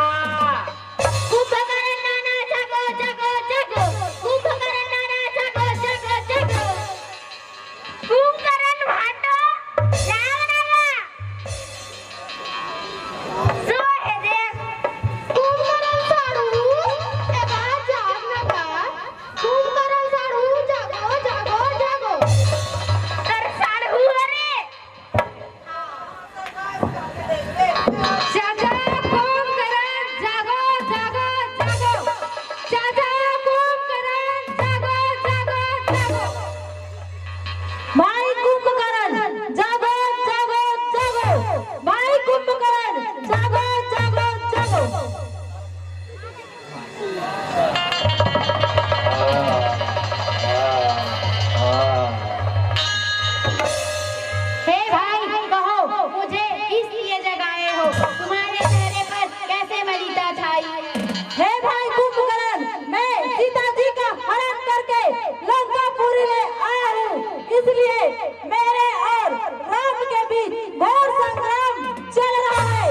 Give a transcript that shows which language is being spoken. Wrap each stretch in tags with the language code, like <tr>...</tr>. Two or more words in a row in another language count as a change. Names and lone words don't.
<hi>कुंभकर्ण नाना जगो जगो जगो, कुंभकर्ण नाना जगो जगो जगो, कुंभकर्ण भाटो जाओ नाना, सो है देख, कुंभकर्ण साड़ू एबा जाग नाना, कुंभकर्ण साड़ू जागो जागो जागो, तर साड़ू रे जागो कुंभकर्ण जागो जागो जागो, जागो कुंभकर्ण जागो जागो जागो, भाई कुंभकर्ण जागो जागो जागो, भाई कुंभकर्ण जागो जागो जागो। हे भाई कहो मुझे किस लिए जगाए हो, तुम्हारे चेहरे पर कैसे मलिता छाई। हे भाई कुंभकर्ण, मैं सीता जी का हरण करके लंकापुरी ले आया हूँ, इसलिए मेरे और राम के बीच घोर संग्राम चल रहा है।</hi>